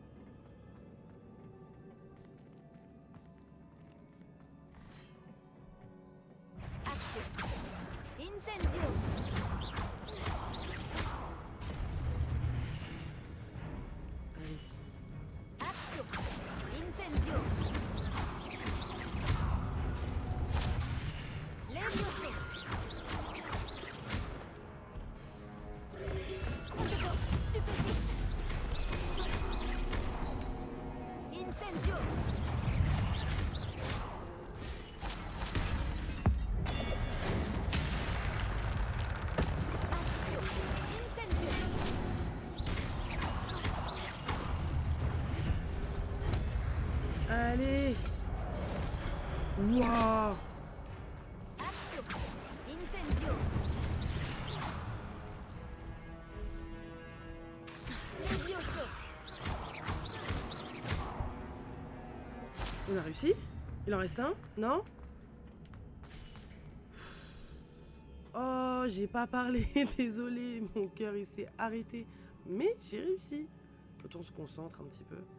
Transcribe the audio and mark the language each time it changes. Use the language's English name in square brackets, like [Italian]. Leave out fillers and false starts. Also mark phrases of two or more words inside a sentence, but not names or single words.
[French] Action. Incendio. Allez. Action. Incendio. Levioso. Protego. Stupéfixe. Incendio. Action. Incendio. Allez! Wouah! Action. Incendio. Levioso. On a réussi? Il en reste un? Non? Oh, Oh, j'ai pas parlé, désolé, mon cœur il s'est arrêté. Mais j'ai réussi. Quand on se concentre un petit peu.